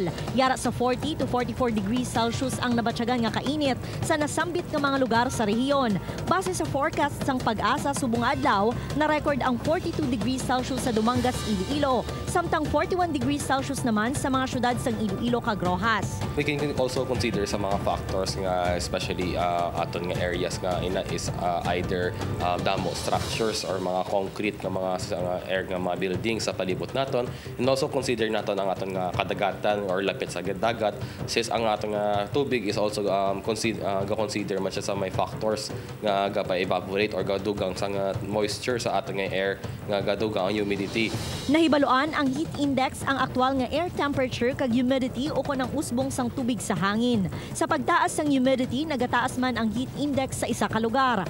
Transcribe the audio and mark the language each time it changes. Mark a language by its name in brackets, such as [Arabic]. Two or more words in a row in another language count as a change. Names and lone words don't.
[Hiligaynon] Yara sa 40 to 44 degrees Celsius ang nabatyagan nga kainit sa nasambit nga mga lugar sa rehiyon. Base sa forecast sang Pag-asa subong nga adlaw, na-record ang 42 degrees Celsius sa Dumangas, Iloilo, samtang 41 degrees Celsius naman sa mga syudad sang Iloilo kag Rojas. [English] We can also consider [Hiligaynon] sa mga factors nga especially aton nga areas nga ina [English] is either [Hiligaynon] damo structures or mga concrete nga mga air nga mga buildings sa palibot naton, [English] and also consider [Hiligaynon] naton ang aton nga kadagatan or lapit sa dagat since ang aton nga tubig [English] is also consider [Hiligaynon] man siya sa may factors nga gapa-evaporate or gadugang sa moisture sa aton nga air nga gadugang ang humidity. Nahibaluan ang heat index ang aktwal nga air temperature kag humidity o kon ang usbong sang tubig sa hangin. Sa pagtaas ng humidity, nagataas man ang heat index sa isa ka lugar.